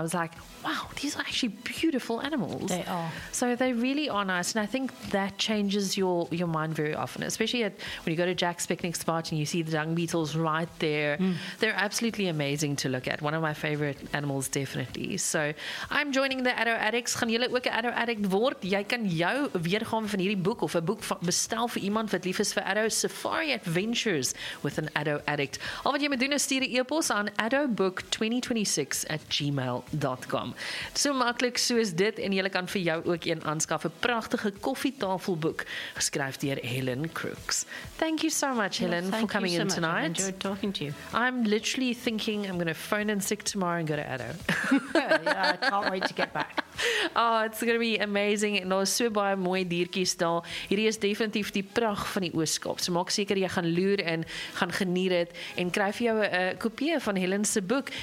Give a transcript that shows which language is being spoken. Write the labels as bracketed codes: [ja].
[en] I was like, wow, these are actually beautiful animals. They are. So they really are nice, and I think that changes your mind very often, especially when you go to Jack's picnic spot and you see the dung beetles right there. Mm. They're absolutely amazing to look at. One of my favorite animals, definitely. So I'm joining the Addo Addicts. [af] Gaan julle ook 'n Addo Addict word? Jy kan jou weergawe van hierdie boek of 'n boek bestel vir iemand wat lief is vir Addo Safari Adventures with an Addo Addict. Al wat jy moet doen is stuur e-pos aan addobook2026@gmail.com. So makkelijk soos dit en jylle kan vir jou ook een aanskaf, een prachtige koffietafelboek, geskryf deur Helen Crooks. [en] Thank you so much, Helen, yeah, for coming so in much. Tonight. I enjoyed talking to you. I'm literally thinking I'm going to phone in sick tomorrow and go to Addo. Yeah, I can't wait to get back. Oh, it's going to be amazing. [af] En daar is so baie mooi diertjies daar. Hierdie is definitief die pracht van die Ooskaap. So maak seker jy gaan loer en gaan geniet het en kry vir jou 'n kopie van Helen se boek.